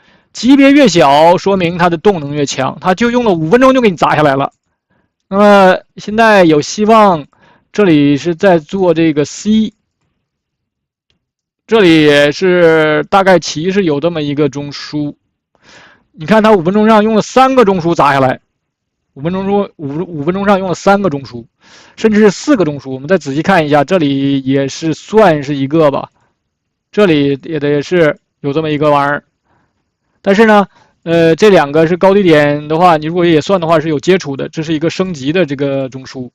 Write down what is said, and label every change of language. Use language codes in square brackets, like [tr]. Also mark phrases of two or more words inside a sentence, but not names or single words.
[zh] 級別越小，說明它的動能越強，它就用了5分鐘就給你砸下來了。那麼現在有希望，這裡是在做這個 C。這裡也是大概其是有這麼一個中樞，你看它5 分鐘上用了3個中樞砸下來，5分鐘上用了3個中樞，甚至是4個中樞。我們再仔細看一下，這裡也是算是一個吧，這裡也是有這麼一個玩意兒。但是呢，這兩個是高低點的話，你如果也算的話是有接觸的，這是一個升級的這個中樞。